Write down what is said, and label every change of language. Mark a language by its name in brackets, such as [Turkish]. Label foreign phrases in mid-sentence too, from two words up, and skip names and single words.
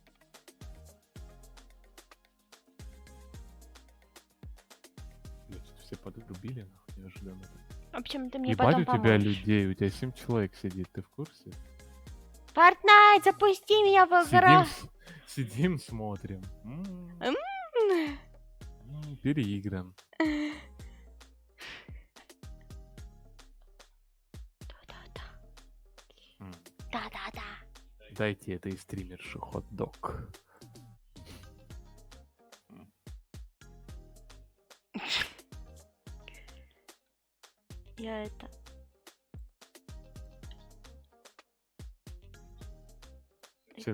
[Russian] Блять, все подрубили, нахуй, неожиданно. А почему ты мне Ебать, потом у тебя поможешь? людей, у тебя 7 человек сидит, ты в курсе? Fortnite, запусти меня в игра. Сидим, смотрим. Переигран. Да-да-да. Да-да-да. Дайте этой стримерше хот-дог. Я это... Чё,